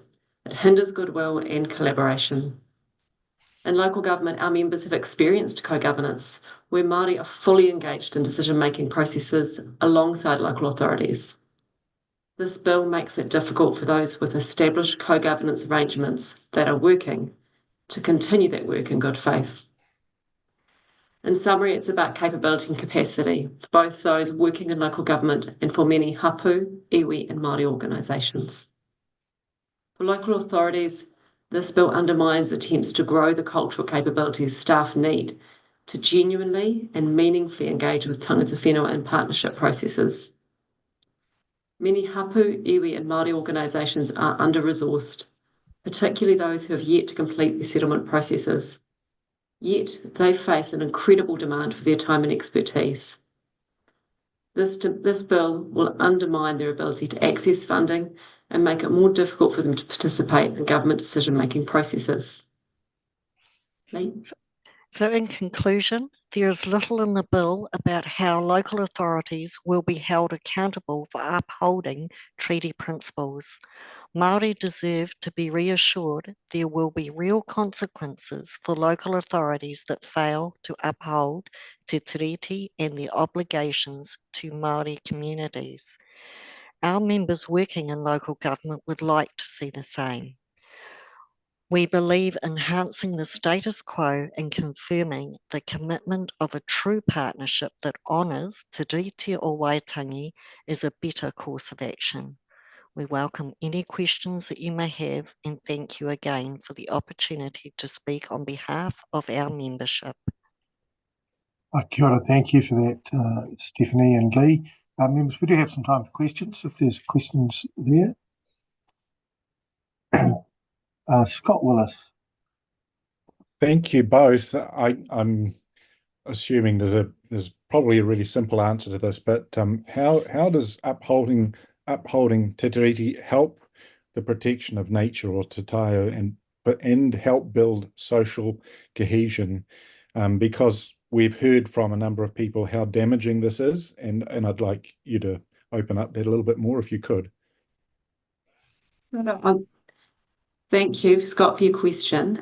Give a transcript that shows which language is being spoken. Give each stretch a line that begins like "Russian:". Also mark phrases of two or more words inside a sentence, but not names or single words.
English: It hinders goodwill and collaboration. In local government, our members have experienced co-governance where Māori are fully engaged in decision-making processes alongside local authorities. This bill makes it difficult for those with established co-governance arrangements that are working to continue that work in good faith. In summary, it's about capability and capacity for both those working in local government and for many hapu, iwi and Māori organisations. For local authorities, this bill undermines attempts to grow the cultural capabilities staff need to genuinely and meaningfully engage with
Māori: tangata whenua
English: in partnership processes. Many hapu, iwi and Māori organisations are under-resourced, particularly those who have yet to complete their settlement processes. Yet they face an incredible demand for their time and expertise. This bill will undermine their ability to access funding and make it more difficult for them to participate in government decision-making processes. Lee? So in conclusion, there is little in the bill about how local authorities will be held accountable for upholding treaty principles. Māori deserve to be reassured there will be real consequences for local authorities that fail to uphold te tiriti and their obligations to Māori communities. Our members working in local government would like to see the same. We believe enhancing the status quo and confirming the commitment of a true partnership that honours
Māori: te rite o Waitangi
English: is a better course of action. We welcome any questions that you may have and thank you again for the opportunity to speak on behalf of our membership.
Māori: Kia ora,
English: thank you for that, Stephanie and Lee. Members, we do have some time for questions, if there's questions there. Scott Willis. Thank you both. I'm assuming there's probably a really simple answer to this, but how does upholding te tiriti help the protection of nature or
Māori: te taio
English: and help build social cohesion? Because we've heard from a number of people how damaging this is, and I'd like you to open up that a little bit more if you could. Thank you, Scott, for your question.